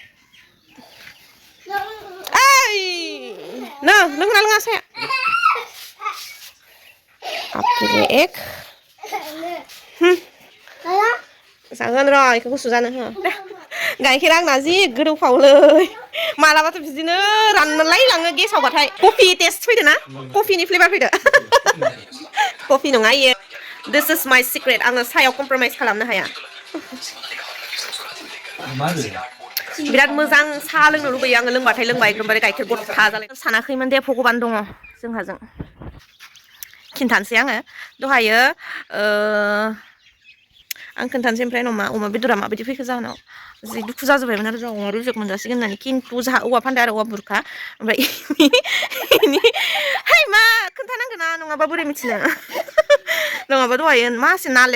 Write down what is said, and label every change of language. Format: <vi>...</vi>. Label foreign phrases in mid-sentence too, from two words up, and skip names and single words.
<brx>ओइ लोंना लोङा साया आपके एक जागोन र' बेखौ गुसु जानो हो गाइखेरा आंना जि गोदौफावलै मालाबाथ' बिदिनो रानलाय लाङो गेसावबाथाय</brx> <en>coffee taste</en> <brx>फैदो ना कफिनि फ्लेभार फैदो कफि नङा इयो</brx> <en>this is my secret</en> <brx>आङो सायाव कमप्रमाइज खालामनो हाया बिराद मोजां साहा लोंनो लुबैयो आङो लोंबाथाय लोंबाय एकदमबारे गाइखेर गथा जालाय सानाखैमोन दे भगबान दङ जोंहाजों खिन्थानोसै आङो दहायो आं खोन्थानोसै ओमफ्राय उनाव अमा बेदरा माबायदि फैखो जाहोनाव जि दुखु जाजोब्बायमोन आरो जोंहा अमा रेजेक मोनजासिगोन होननानै खिन्थु जोंहा औवा फानदों आरो औवा बुरखा ओमफ्राय हाय मा खोन्थानांगोन ना नङाबा बोरै मिथिनो नङाबा दहायो मासे नाले</brx>